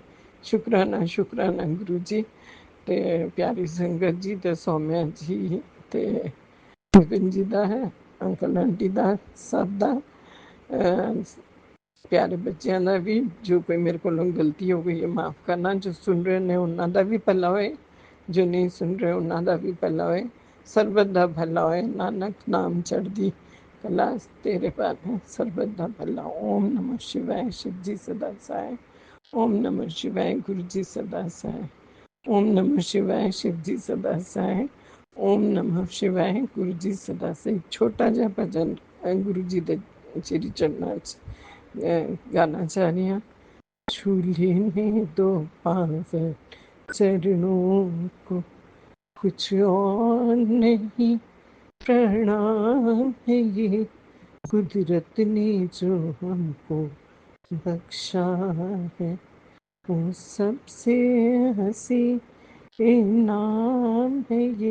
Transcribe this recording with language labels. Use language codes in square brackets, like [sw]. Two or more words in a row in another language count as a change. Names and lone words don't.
[pa] ਸ਼ੁਕਰਾਨਾ ਗੁਰੂ ਜੀ, ਤੇ ਪਿਆਰੀ ਸੰਗਤ ਜੀ, ਤੇ ਸੌਮਿਆ ਜੀ, ਤੇ ਵਿਪਿਨ ਜੀ ਦਾ ਹੈ, ਅੰਕਲ ਆਂਟੀ ਦਾ, ਸਭ ਦਾ, ਪਿਆਰੇ ਬੱਚਿਆਂ ਦਾ ਵੀ। ਜੋ ਕੋਈ ਮੇਰੇ ਕੋਲੋਂ ਗਲਤੀ ਹੋ ਗਈ ਹੈ ਮਾਫ ਕਰਨਾ। ਜੋ ਸੁਣ ਰਹੇ ਨੇ ਉਹਨਾਂ ਦਾ ਵੀ ਭਲਾ ਹੋਏ, ਜੋ ਨਹੀਂ ਸੁਣ ਰਹੇ ਉਹਨਾਂ ਦਾ ਵੀ ਭਲਾ ਹੋਏ, ਸਰਬਤ ਦਾ ਭਲਾ ਹੋਏ। ਨਾਨਕ ਨਾਮ ਚੜ੍ਹਦੀ ਕਲਾ ਤੇਰੇ ਪਰ ਹੈ, ਸਰਬਤ ਦਾ ਭਲਾ। [hi] ਓਮ ਨਮः शिवाय, शिव जी सदा सहाय। ओम नमः शिवाय, गुरु जी सदा सहाय। ओम नमः शिवाय, शिव जी सदा सहाय। ओम नमः शिवाय, गुरु जी सदा सहाय। [pa] ਛੋਟਾ ਜਿਹਾ ਭਜਨ [hi] गुरु जी ਦੇ श्री चरणों गाना चाह रही हूँ। छूले ने दो पांव चरणों को, कुछ और नहीं प्रणाम है ये, कुदरत ने जो हमको बख्शा है, वो सबसे हंसी इनाम है ये।